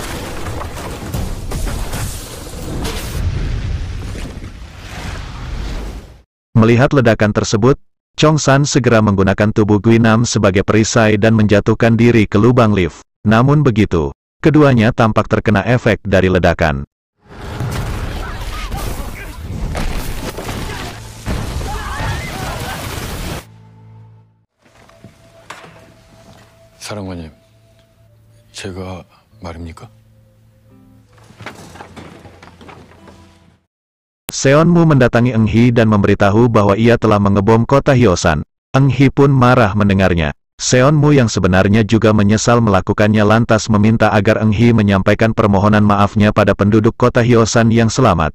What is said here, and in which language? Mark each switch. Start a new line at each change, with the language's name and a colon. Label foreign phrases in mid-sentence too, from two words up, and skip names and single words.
Indonesian: Melihat ledakan tersebut, Chong San segera menggunakan tubuh Gui Nam sebagai perisai dan menjatuhkan diri ke lubang lift. Namun begitu, keduanya tampak terkena efek dari ledakan.
Korean: 사령관님, 제가 말입니까?
Indonesian: Seonmu mendatangi Eng Hee dan memberitahu bahwa ia telah mengebom kota Hyosan. Eng Hee pun marah mendengarnya. Seonmu yang sebenarnya juga menyesal melakukannya lantas meminta agar Eng Hee menyampaikan permohonan maafnya pada penduduk kota Hyosan yang selamat.